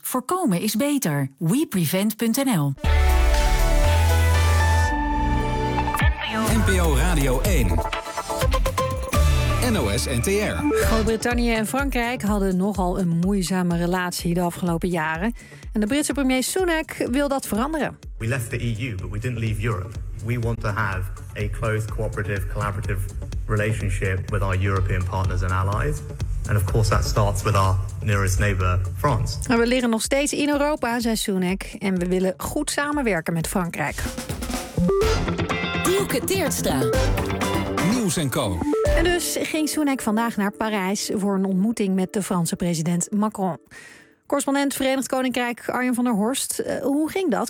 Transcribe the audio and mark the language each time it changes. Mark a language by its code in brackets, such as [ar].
[nl] Voorkomen is beter. WePrevent.nl. NPO Radio 1. NOS-NTR. Groot-Brittannië en Frankrijk hadden nogal een moeizame relatie de afgelopen jaren. En de Britse premier Sunak wil dat veranderen. [en] We left the EU, but we didn't leave Europe. We want to have a close, cooperative, collaborative relationship with our European partners and allies. And of course that starts with our nearest neighbor, France. [nl] Maar we liggen nog steeds in Europa, zei Sunak. En we willen goed samenwerken met Frankrijk. Dielke Teertstra. Nieuws en co. En dus ging Sunak vandaag naar Parijs voor een ontmoeting met de Franse president Macron. Correspondent Verenigd Koninkrijk Arjen van der Horst. Hoe ging dat?